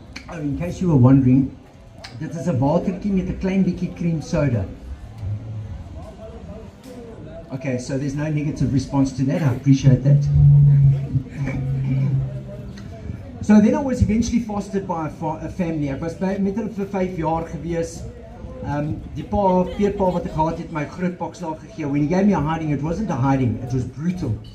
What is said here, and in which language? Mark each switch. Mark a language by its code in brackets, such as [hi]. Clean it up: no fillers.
[en] Oh, in case you were wondering, [af] dit is 'n watertjie met 'n klein bietjie cream soda. [en] Okay, so there's no negative response to that, I appreciate that. So then I was eventually fostered by a family. [af] Ek was met hulle vir 5 jaar gewees. Die peerpa wat ek gehad het, my groot pakslag gegee. [en] When he gave me a hiding, it wasn't a hiding, it was brutal.